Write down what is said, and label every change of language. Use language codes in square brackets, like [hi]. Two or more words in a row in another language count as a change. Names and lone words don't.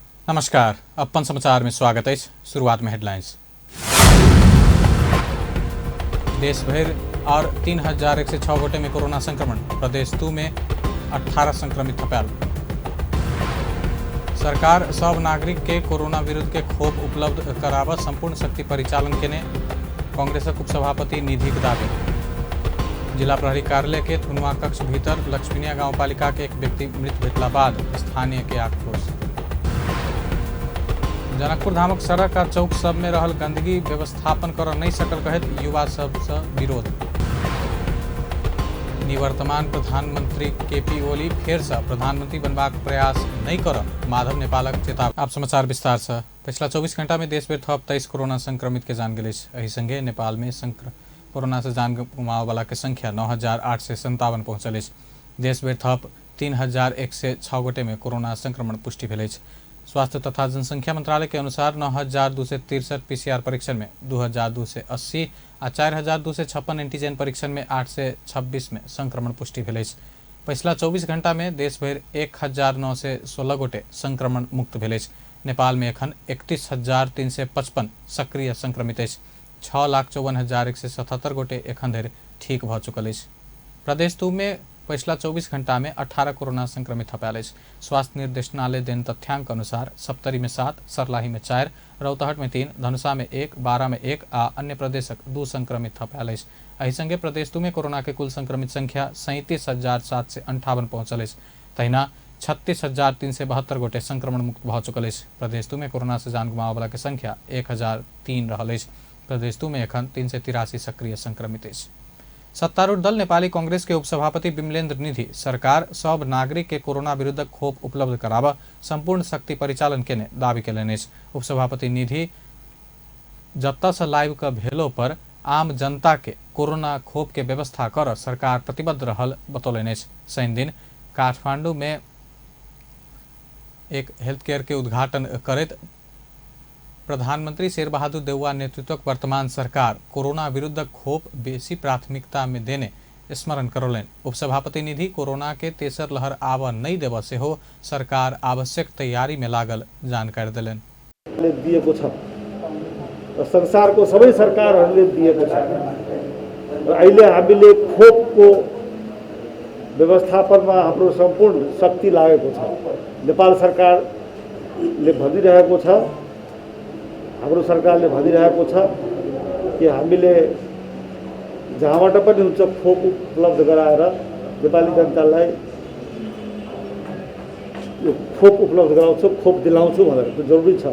[mai] नमस्कार, अपन समाचार में स्वागत है। शुरुआत में हेडलाइंस। देश भर और 3106 गोटे में कोरोना संक्रमण, प्रदेश 2 में 18 संक्रमित थपाल। सरकार सब नागरिक के कोरोना विरुद्ध के खोप उपलब्ध कराव संपूर्ण शक्ति परिचालन के ने कांग्रेस उपसभापति निधि के दावे। जिला प्रहरी कार्यालय के थुनुआ कक्ष भीतर लक्ष्मीनिया गाँव पालिका के एक व्यक्ति मृत भेटला बाद स्थानीय के आक्रोश। जनकपुर धामक सड़क और चौक सब में रहल गंदगी व्यवस्थापन कर नहीं सकल कहत युवा सब से विरोध। निवर्तमान प्रधानमंत्री केपी ओली फिर से प्रधानमंत्री बनबाक प्रयास नहीं कर माधव नेपालक चेतावनी। आप समाचार विस्तार से। पिछला 24 घंटा में देश भर थप 23 कोरोना संक्रमित के जान गए। एही संगे नेपाल में कोरोना से जान गुमावे वाला के संख्या 9857 पहुंचल। देश भर थप 3106 गोटे में कोरोना संक्रमण पुष्टि भेल। स्वास्थ्य तथा जनसंख्या मंत्रालय के अनुसार 9263 पीसीआर परीक्षण में 2280 और 4256 एंटीजन परीक्षण में 826 में संक्रमण पुष्टि भेल। पिछला 24 घंटा में देश भर 1916 गोटे संक्रमण मुक्त भेल। नेपाल में एखन 31,355 सक्रिय संक्रमित। 6,54,177 गोटे एखन धरि ठीक भ चुकल। प्रदेश 2 में पिछला 24 घंटा में 18 कोरोना संक्रमित थपाल। स्वास्थ्य निर्देशनालय देन तथ्यांक अनुसार सप्तरी में 7, सर्लाही में 4, रौतहट में 3, धनुषा में 1, बारा में 1 आ अन्य प्रदेशक 2 संक्रमित थपाल। एही संगे प्रदेश 2 में कोरोना के कुल संक्रमित संख्या 37,758 पहुंचल। तहिना 36,372 गोटे संक्रमण मुक्त भ चुकल। प्रदेश 2 में कोरोना से जान गुमावे वाला के संख्या 1003 रहल। प्रदेश 2 में एखन 383 सक्रिय संक्रमित। सत्तारूढ़ दल नेपाली कांग्रेस के उपसभापति विमलेन्द्र निधि सरकार सब नागरिक के कोरोना विरुद्ध खोप उपलब्ध कराव संपूर्ण शक्ति परिचालन के दावी कैलनि। उपसभापति निधि जत्ता से लाइव का भेलो पर आम जनता के कोरोना खोप के व्यवस्था कर सरकार प्रतिबद्ध रहल बतौलनि। शनि दिन काठमांडू में एक [en] health care [mai] के उद्घाटन करत प्रधानमंत्री शेरबहादुर देउवा नेतृत्वक वर्तमान सरकार कोरोना विरुद्ध खोप बेसी प्राथमिकता में देने स्मरण करौलन। उपसभापति निधि कोरोना के तेसर लहर आव नहीं देव से हो सरकार आवश्यक तैयारी में लागल जानकारी दिलन। [ne] दिएको छ र संसारको सबै सरकारहरूले दिएको छ र अहिले हामीले खोपको व्यवस्थापनमा हाम्रो सम्पूर्ण शक्ति लागेको छ। नेपाल सरकारले भनिरहेको छ, हाम्रो सरकारले भनिरहेको छ कि हामीले जहाँबाट पनि हुन्छ खोप उपलब्ध गराएर नेपाली जनतालाई यो खोप उपलब्ध गराउँछु, खोप दिलाउँछु भनेर त्यो जरुरी छ।